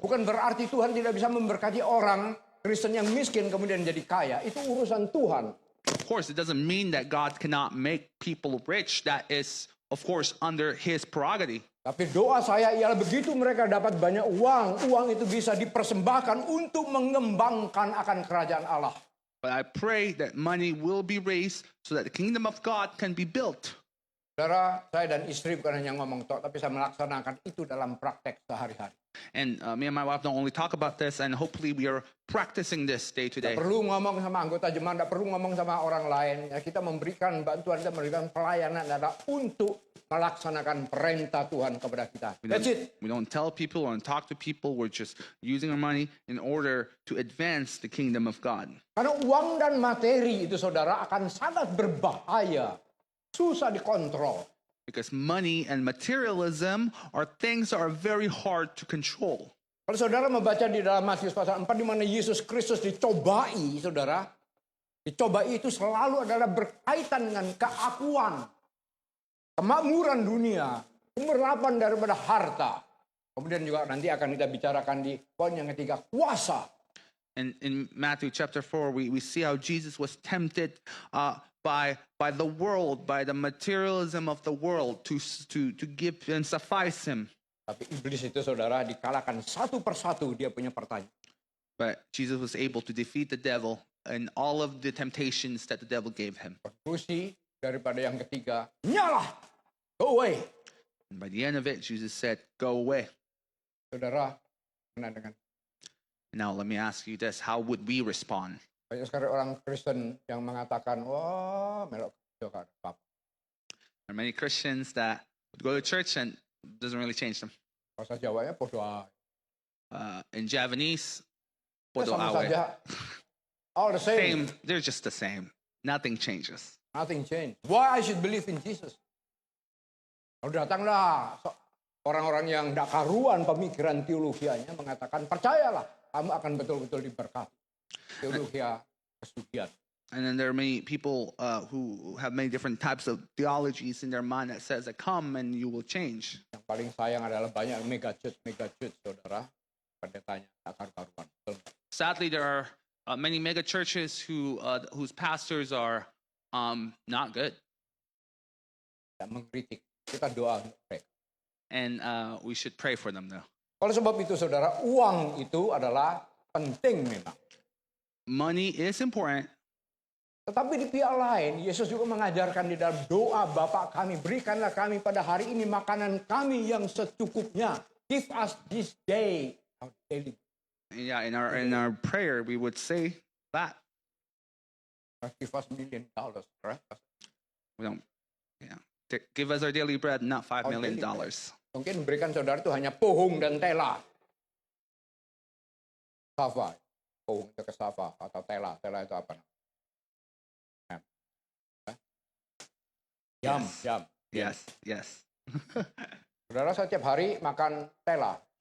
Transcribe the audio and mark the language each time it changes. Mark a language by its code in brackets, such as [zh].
[id] Bukan berarti Tuhan tidak bisa memberkati orang Kristen yang miskin kemudian jadi kaya. Itu urusan Tuhan. [en] Of course, it doesn't mean that God cannot make people rich. That is, of course, under his prerogative. [id] Tapi doa saya ialah begitu mereka dapat banyak uang, uang itu bisa dipersembahkan untuk mengembangkan akan kerajaan Allah. [en] But I pray that money will be raised so that the kingdom of God can be built. [id] Saudara, saya dan istri bukan hanya ngomong tok, tapi saya melaksanakan itu dalam praktek sehari-hari. [en] And me and my wife don't only talk about this, and hopefully we are practicing this day to day. [id] Tidak perlu ngomong sama anggota jemaat, tidak perlu ngomong sama orang lain. Ya, kita memberikan bantuan, kita memberikan pelayanan adalah untuk melaksanakan perintah Tuhan kepada kita. [en] That's it. We don't tell people or talk to people. We're just using our money in order to advance the kingdom of God. [id] Karena uang dan materi itu, saudara, akan sangat berbahaya. Susah dikontrol. [en] Because money and materialism are things that are very hard to control. [id] Kalau saudara membaca di dalam Matius pasal 4 di mana Yesus Kristus dicobai, saudara, Dicoba itu selalu adalah berkaitan dengan keakuan, kemakmuran dunia, kemerapan daripada harta. Kemudian juga nanti akan kita bicarakan di poin yang ketiga, kuasa. [en] And in Matthew chapter 4, we see how Jesus was tempted by the world, by the materialism of the world to give and suffice him. [id] Tapi iblis itu saudara dikalahkan satu persatu, dia punya pertanyaan. [en] But Jesus was able to defeat the devil and all of the temptations that the devil gave him. [id] Konklusi daripada yang ketiga, nyalah, [en] go away. And by the end of it, Jesus said, go away. [id] Saudara, kena dengan [en] Now let me ask you this, how would we respond? [id] banyak sekali orang Kristen yang mengatakan, wah melok kerja apa. [en] There are many Christians that would go to church and it doesn't really change them. [id] Bahasa Jawanya [jv] podo ae. [en] In Javanese, Ya, [jv] podo [id] sama [jv] awe. [id] saja. [en] All the same. Same, they're just the same. Nothing changes. Nothing changed. Why I should believe in Jesus? [id] Lalu datanglah orang-orang yang tidak karuan pemikiran teologianya mengatakan, percayalah, kamu akan betul-betul diberkati. Teologia kesucian. [en] And then there are many people who have many different types of theologies in their mind that says that come and you will change. [id] Yang paling sayang adalah banyak mega church, saudara. Pendetanya tak karuan. [en] Sadly, there are many mega churches whose pastors are not good. [id] Tidak mengkritik. Kita doa untuk mereka. [en] And we should pray for them though. [id] Oleh sebab itu saudara, uang itu adalah penting memang. [en] Money is important. [id] Tetapi di pihak lain, Yesus juga mengajarkan di dalam doa Bapa kami, berikanlah kami pada hari ini makanan kami yang secukupnya. [en] Give us this day our daily. Yeah, in our prayer we would say that. Give us $1 million, right? We don't, yeah. Give us our daily bread, not $5 million. [id] Mungkin berikan saudara itu hanya pohong dan tela. Safa, pohong itu kesafa atau tela. Tela itu apa? [en] Jam. Yes. [id] Saudara, saya tiap hari makan tela.